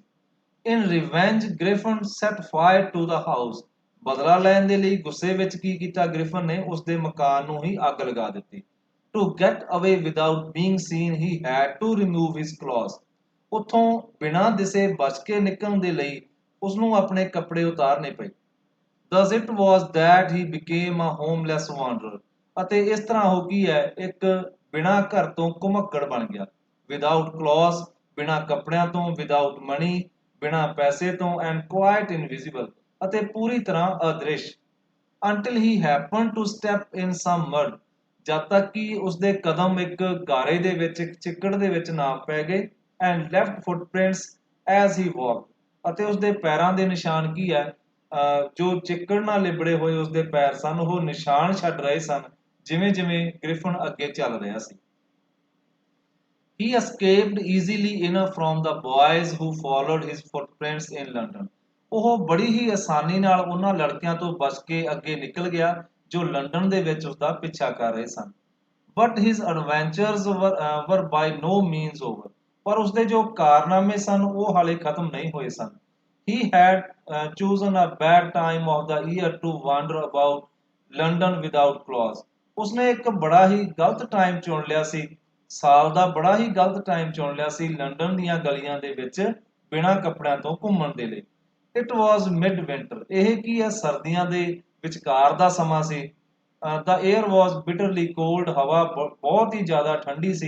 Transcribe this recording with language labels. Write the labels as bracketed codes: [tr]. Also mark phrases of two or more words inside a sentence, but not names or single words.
[en] In revenge Griffin set fire to the house, [pa] ਬਦਲਾ ਲੈਣ ਦੇ ਲਈ ਗੁੱਸੇ ਵਿੱਚ ਕੀ ਕੀਤਾ ਗ੍ਰਿਫਨ ਨੇ ਉਸਦੇ ਮਕਾਨ ਨੂੰ ਹੀ ਅੱਗ ਲਗਾ ਦਿੱਤੀ। [en] To get away without being seen he had to remove his clothes, [pa] ਉੱਥੋਂ ਬਿਨਾਂ ਦਿਸੇ ਬਚ ਕੇ ਨਿਕਲਣ ਦੇ ਲਈ ਉਸਨੂੰ ਆਪਣੇ ਕੱਪੜੇ ਉਤਾਰਨੇ ਪਏ। [en] Thus it was that he became a homeless wanderer, [pa] ਅਤੇ ਇਸ ਤਰ੍ਹਾਂ ਹੋ ਗਈ ਹੈ ਇੱਕ ਬਿਨਾਂ ਘਰ ਤੋਂ ਘੁਮੱਕੜ ਬਣ ਗਿਆ। [en] without clothes, [pa] ਬਿਨਾਂ ਕੱਪੜਿਆਂ ਤੋਂ, [en] without money, [pa] ਬਿਨਾਂ ਪੈਸੇ ਤੋਂ, [en] and quite invisible, [pa] ਅਤੇ ਪੂਰੀ ਤਰ੍ਹਾਂ ਅਦ੍ਰਿਸ਼। [en] until he happened to step in some mud, [pa] ਜਦ ਤੱਕ ਕਿ ਉਸਦੇ ਕਦਮ ਇੱਕ ਗਾਰੇ ਦੇ ਵਿੱਚ, ਇੱਕ ਚਿੱਕੜ ਦੇ ਵਿੱਚ ਨਾ ਪੈ ਗਏ। [en] and left footprints as he walked, [pa] ਅਤੇ ਉਸਦੇ ਪੈਰਾਂ ਦੇ ਨਿਸ਼ਾਨ ਕੀ ਹੈ ਜੋ ਚਿੱਕੜ ਨਾਲ ਲਿਬੜੇ ਹੋਏ ਉਸਦੇ ਪੈਰ ਸਨ, ਉਹ ਨਿਸ਼ਾਨ ਛੱਡ ਰਹੇ ਸਨ ਜਿਵੇਂ ਜਿਵੇਂ ਗ੍ਰਿਫਨ ਅੱਗੇ ਚੱਲ ਰਿਹਾ ਸੀ। [en] He escaped easily enough from the boys who followed his footprints in London, [pa] ਉਹ ਬੜੀ ਹੀ ਆਸਾਨੀ ਨਾਲ ਉਹਨਾਂ ਲੜਕਿਆਂ ਤੋਂ ਬਚ ਕੇ ਅੱਗੇ ਨਿਕਲ ਗਿਆ ਜੋ ਲੰਡਨ ਦੇ ਵਿੱਚ ਉਸਦਾ ਪਿੱਛਾ ਕਰ ਰਹੇ ਸਨ। [en] But his adventures were by no means over, [pa] ਪਰ ਉਸਦੇ ਜੋ ਕਾਰਨਾਮੇ ਸਨ ਉਹ ਹਾਲੇ ਖਤਮ ਨਹੀਂ ਹੋਏ ਸਨ। [en] He had chosen a bad time of the year to wander about London without clothes, [pa] ਉਸਨੇ ਇੱਕ ਬੜਾ ਹੀ ਗਲਤ ਟਾਈਮ ਚੁਣ ਲਿਆ ਸੀ, ਸਾਲ ਦਾ ਬੜਾ ਹੀ ਗਲਤ ਟਾਈਮ ਚੁਣ ਲਿਆ ਸੀ ਲੰਡਨ ਦੀਆਂ ਗਲੀਆਂ ਦੇ ਵਿੱਚ ਬਿਨਾਂ ਕੱਪੜਿਆਂ ਤੋਂ ਘੁੰਮਣ ਦੇ ਲਈ। [en] It was mid winter, [pa] ਇਹ ਕੀ ਹੈ ਸਰਦੀਆਂ ਦੇ ਵਿਚਕਾਰ ਦਾ ਸਮਾਂ ਸੀ। [en] The air was bitterly cold, [pa] ਹਵਾ ਬਹੁਤ ਹੀ ਜ਼ਿਆਦਾ ਠੰਡੀ ਸੀ।